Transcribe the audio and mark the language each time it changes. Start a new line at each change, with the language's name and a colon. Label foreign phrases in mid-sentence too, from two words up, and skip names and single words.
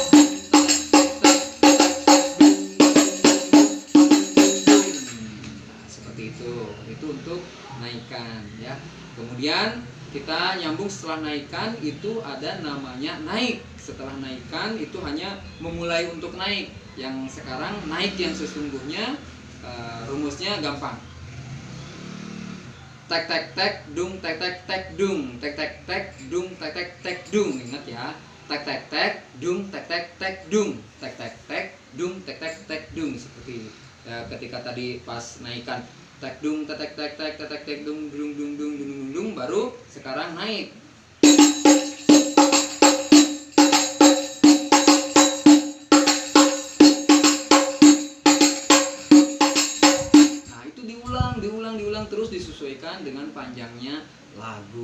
Indonesian: Itu untuk naikkan ya. Kemudian kita nyambung setelah naikkan itu ada namanya naik. Setelah naikkan itu hanya memulai untuk naik. Yang sekarang naik yang sesungguhnya, rumusnya gampang. Tek tek tek dung tek tek tek dung tek tek tek dung tek tek tek dung. Ingat ya. Tek tek tek dung tek tek tek dung tek tek tek dung tek tek tek dung. Seperti ketika tadi pas naikkan tek dung tek tek tek tek tek tek dung dung dung dung dung dung, baru sekarang naik. Nah, itu diulang terus, disesuaikan dengan panjangnya lagu.